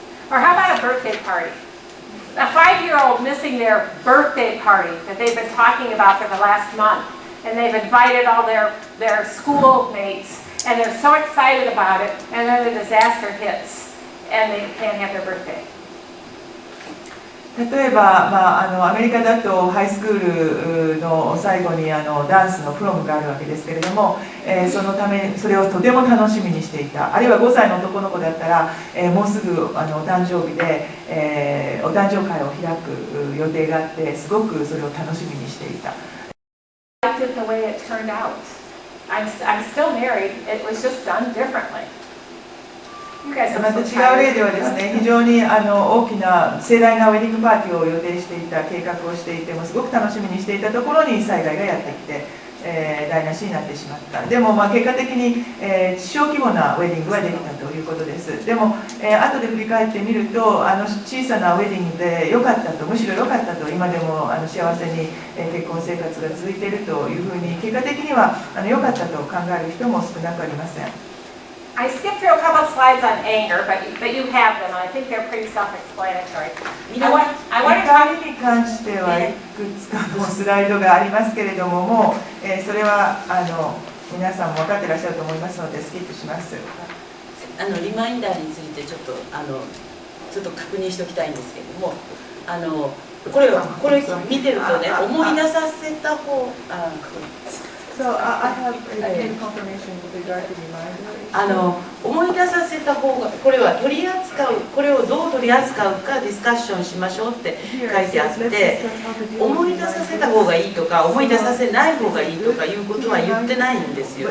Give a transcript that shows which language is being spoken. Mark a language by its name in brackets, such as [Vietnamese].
[English] Or how about a birthday party? A 5-year-old missing their birthday party that they've been talking about for the last month. And they've invited all their schoolmates, and they're so excited about it, and then the disaster hits, and they can't have their birthday. [Japanese] 例えば、アメリカだとハイスクールの最後にダンスのプロムがあるわけですけれども、それをとても楽しみにしていた。あるいは5歳の男の子だったら、もうすぐお誕生日で、お誕生会を開く予定があって、すごくそれを楽しみにしていた。 [English] I liked it the way it turned out. I'm still married. It was just done differently. [Japanese] また違う例ではですね、非常に大きな盛大なウェディングパーティーを予定していた、計画をしていてもすごく楽しみにしていたところに災害がやってきて、台無しになってしまった。でも結果的に、小規模なウェディングができたということです。でも、後で振り返ってみると、小さなウェディングで良かったと、むしろ良かったと、今でも幸せに結婚生活が続いているというふうに、結果的には良かったと考える人も少なくありません。 [English] I skipped through a couple of slides on anger, but you have them, and I think they're pretty self-explanatory. I want to talk [Japanese] 怒りに関してはいくつかのスライドがありますけれども、もう、それは皆さんも分かってらっしゃると思いますのでスキップします。リマインダーについてちょっと確認しておきたいんですけれども、これ見てるとね、思い出させた方 [English] So I have a confirmation with regard to reminder. [Japanese] 思い出させた方が、これは取り扱う、これをどう取り扱うかディスカッションしましょうって書いてあって、思い出させた方がいいとか思い出させない方がいいとかいうことは言ってないんですよ。